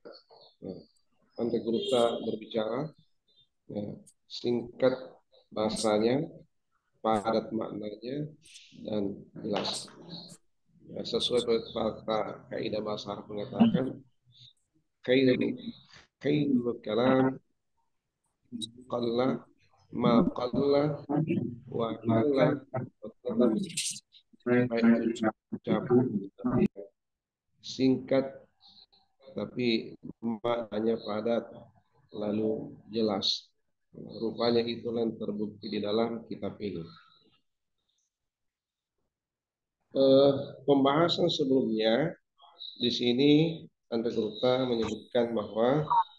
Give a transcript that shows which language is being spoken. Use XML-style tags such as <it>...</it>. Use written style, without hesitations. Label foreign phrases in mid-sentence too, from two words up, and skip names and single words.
<id>Andre Geruta berbicara singkat bahasanya, padat maknanya, dan jelas. Sesuai kata kaidah bahasa Arab mengatakan</id> <ar>خير الكلام قل ما قل وقل</ar> <id>singkat tapi maknanya padat lalu jelas. Rupanya itulah yang terbukti di dalam kitab ini. Pembahasan sebelumnya di sini Andre Geruta menyebutkan bahwa</id>